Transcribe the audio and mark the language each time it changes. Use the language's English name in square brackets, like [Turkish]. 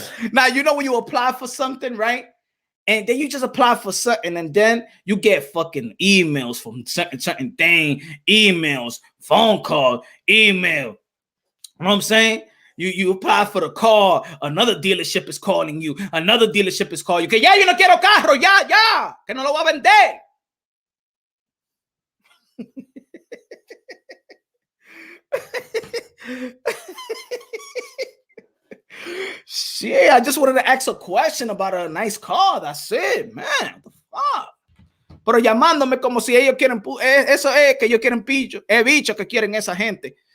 [English] Now, you know when you apply for something, right? And then you just apply for something, and then you get fucking emails from certain thing, emails, phone call, email. You know what I'm saying? You apply for the car, another dealership is calling you, another dealership is calling you. [Spanish] Que ya yo no quiero carro, ya, que no lo voy a vender. [English] Shit, I just wanted to ask a question about a nice car. That's it, man. What the fuck? [Spanish] Pero llamándome como si ellos quieren, eso es que ellos quieren bicho. Es bicho que quieren esa gente.